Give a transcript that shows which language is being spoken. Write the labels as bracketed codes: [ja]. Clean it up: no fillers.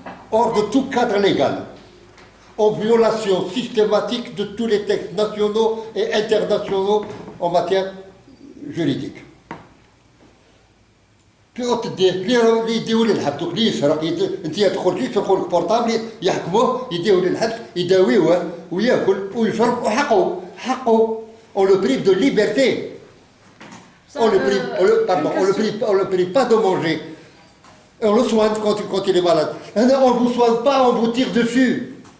[fr] Hors de tout cadre légal, en violation systématique de tous les textes nationaux et internationaux en matière juridique. [ar] اللي يديو لي الحبس اللي يسرق انت تدخل لي تدخل البورطابل يحكموه يديو لي الحبس يداويوه وياكل ويشرب وحقه [fr] on le prive de liberté. On le prive pas de manger. Et on le soigne quand il est malade. On ne vous soigne pas, on vous tire dessus.